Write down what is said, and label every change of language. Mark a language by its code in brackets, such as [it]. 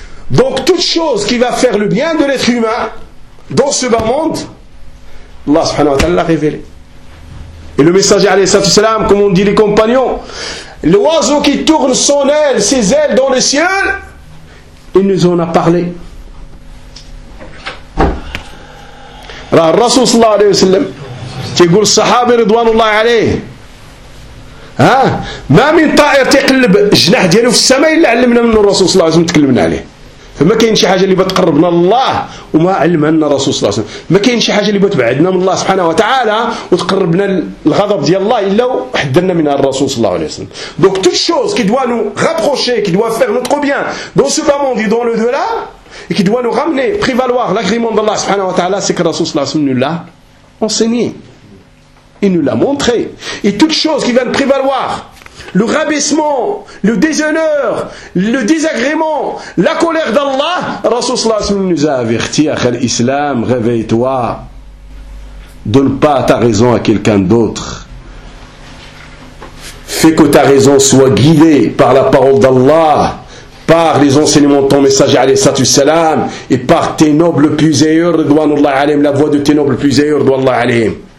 [fr] Donc toute chose qui va faire le bien de l'être humain dans ce bas monde, Allah subhanahu wa ta'ala l'a révélé. Et le messager alayhi salam, comme on dit les compagnons, l'oiseau qui tourne son aile, ses ailes dans le ciel, il nous en a parlé. [ar] Rasoul sallallahu alayhi wa sallam [fr] qui dit le sahabi [ar] ridwanullahi alayhi, ما من طائر تقلب جناح ديالو في السماء الا علمنا منه الرسول صلى الله عليه وسلم تكلمنا عليه فما كاين شي حاجه اللي بتقربنا لله وما علمنا الرسول صلى الله عليه وسلم ما كاين شي حاجه اللي بتبعدنا من الله سبحانه وتعالى وتقربنا الغضب ديال الله الا حذرنا منها الرسول صلى الله عليه وسلم دونك [fr] toute chose qui doit nous rapprocher qui doit faire notre bien dans ce bas monde et dans le delà et qui doit nous ramener prévaloir l'agrément d'Allah [ar] سبحانه وتعالى [fr] c'est que [ar] الرسول صلى الله عليه وسلم [fr] nous l'a enseigné. Il nous l'a montré. Et toute chose qui vient de prévaloir, le rabaissement, le déshonneur, le désagrément, la colère d'Allah, Rasoul sallallahu alayhi wa sallam nous a averti, akhi l'islam, réveille-toi. Donne pas ta raison à quelqu'un d'autre. Fais que ta raison soit guidée par la parole d'Allah, par les enseignements de ton messager alayhi salam, et par tes nobles puiseurs, ridwanullah alayhim, la voix de tes nobles puiseurs, ridwanullah alayhim.